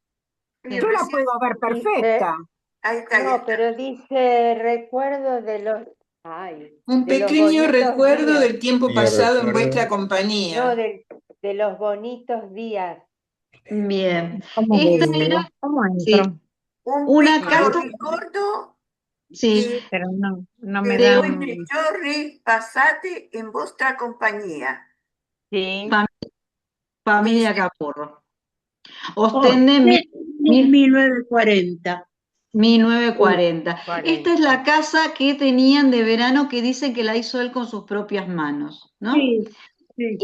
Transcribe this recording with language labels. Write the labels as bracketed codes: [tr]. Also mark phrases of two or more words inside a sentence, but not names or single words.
[es] yo la puedo ver perfecta. Ahí está, ahí No, está. pero dice recuerdo de los, ay, Un de los pequeño bonitos recuerdo días. del tiempo pasado en vuestra compañía. No, de los bonitos días. Bien. ¿Cómo Esta digo? era, ¿Cómo sí, entro? [it] Un [es] una [it] piccolo [es] casa, [it] ricordo [es] sí, Pero no me de [it] voi [es] dan. [it] nei giorni passati in vostra compagnia. [es] Sí. familia Dice, Capurro. Ostende mil- 1940. 1940. 40. Esta es la casa que tenían de verano que dicen que la hizo él con sus propias manos, ¿no? Sí, sí,